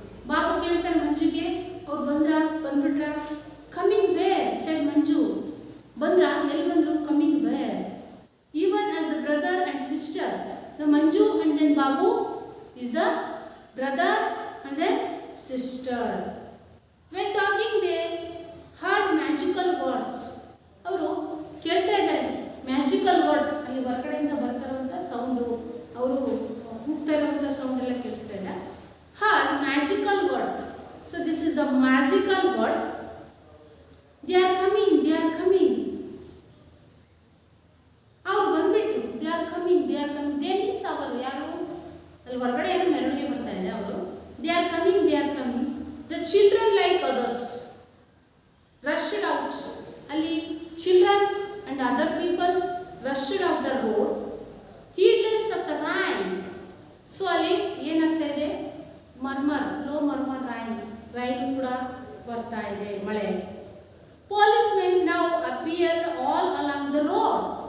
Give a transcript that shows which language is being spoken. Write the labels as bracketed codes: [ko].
[kn] Babu ಕೇಳ್ತಾನೆ ಮಂಜುಗೆ, ಅವ್ರು ಬಂದ್ಬಿಟ್ರಾ? [en] Coming where? Said Manju. [kn] ಬಂದ್ರಾ? ಎಲ್ಲಿ ಬಂದ್ರು? [en] Coming where? Even as the brother and sister, the Manju and then Babu is the brother and then sister. When talking they heard magical words. [kn] ಅವರು ಕೇಳ್ತಾ ಇದ್ದಾರೆ [en] magical words, [kn] ಅಲ್ಲಿ ಹೊರಗಡೆಯಿಂದ ಬರ್ತಾ ಇರುವಂಥ sound, ಅವರು ಕೂಗ್ತಾ ಇರುವಂಥ ಸೌಂಡ್ ಎಲ್ಲ ಕೇಳಿಸ್ತಾ ಇದೆ. [en] heard magical words. So this is the magical words. They are coming, they are coming. [kn] ಅವ್ರು ಬಂದ್ಬಿಟ್ರು. [en] They are coming, they are coming. They means [kn] ಅವರು ಯಾರು? ಅಲ್ಲಿ ಹೊರಗಡೆ ಏನೋ ಮೆರವಣಿಗೆ ಬರ್ತಾ ಇದೆ ಅವರು. [en] They are coming, they are coming. The children like others rushed out. ಅಲ್ಲಿ children and other peoples rushed out the road, heedless of the rain. [kn] So ಅಲ್ಲಿ ಏನಾಗ್ತಾ ಇದೆ? ಮರ್ಮರ್, [en] low murmur rain [kn] ಕೂಡ ಬರ್ತಾ ಇದೆ, ಮಳೆ. [en] Policemen now appear all along the road.